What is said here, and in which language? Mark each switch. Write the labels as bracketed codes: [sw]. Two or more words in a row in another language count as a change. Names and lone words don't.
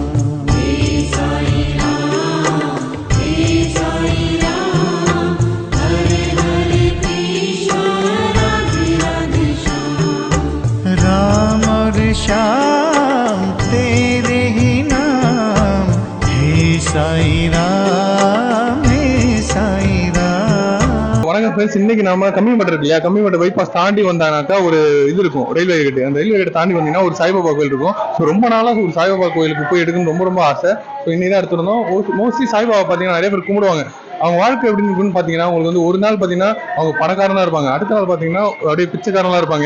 [hi] राम और श्याम तेरे ही नाम, हे साई राम, हे साई राम। [ta] வணக்கம் ஃப்ரெண்ட்ஸ், இன்னைக்கு நாம கம்மிமேடு இருக்கு இல்லையா, கம்மிமேடு பைபாஸ் தாண்டி வந்தானாக்கா ஒரு இது இருக்கும், [en] railway gate. [ta] அந்த [en] railway gate [ta] தாண்டி வந்தீங்கன்னா ஒரு சாய்பாபா கோயில் இருக்கும். ஸோ ரொம்ப நாளாக ஒரு சாய்பாபா கோயிலுக்கு போய் எடுக்கணும்னு ரொம்ப ரொம்ப ஆசை. ஸோ இன்னைக்கு தான் எடுத்துருந்தோம். மோஸ்ட்லி சாய்பாபா பார்த்தீங்கன்னா நிறைய பேர் கும்பிடுவாங்க. அவங்க வாழ்க்கை எப்படி இருக்குன்னு பார்த்தீங்கன்னா, உங்களுக்கு வந்து ஒரு நாள் பார்த்தீங்கன்னா அவங்க பணக்காரனா இருப்பாங்க, அடுத்த நாள் பார்த்தீங்கன்னா அப்படியே பிச்சைக்காரனா இருப்பாங்க.